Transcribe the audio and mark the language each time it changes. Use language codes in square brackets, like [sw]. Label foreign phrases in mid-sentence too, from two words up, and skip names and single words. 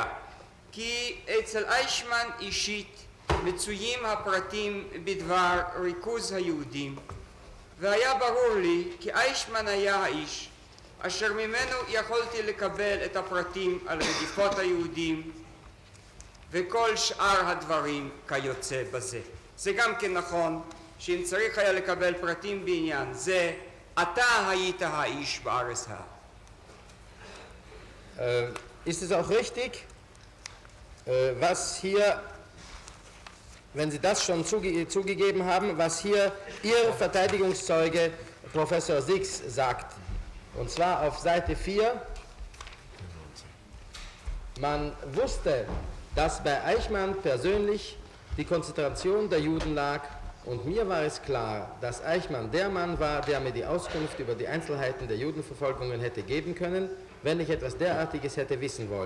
[he] כי אצל איישמן אישית מצויים הפרטים בדבר ריכוז היהודים, והיה ברור לי כי איישמן היה האיש אשר ממנו יכולתי לקבל את הפרטים על רדיפות היהודים וכל שאר הדברים כיוצא בזה. זה גם כן נכון שאם צריך היה לקבל פרטים בעניין זה, אתה היית האיש בארץ ההא. [de] Ist es auch richtig, was hier, wenn Sie das schon zugegeben haben, was hier Ihr Verteidigungszeuge Professor Six sagt? Und zwar auf Seite 4, man wusste, dass bei Eichmann persönlich die Konzentration der Juden lag, und mir war es klar, dass Eichmann der Mann war, der mir die Auskunft über die Einzelheiten der Judenverfolgungen hätte geben können, wenn ich etwas derartiges hätte wissen wollen.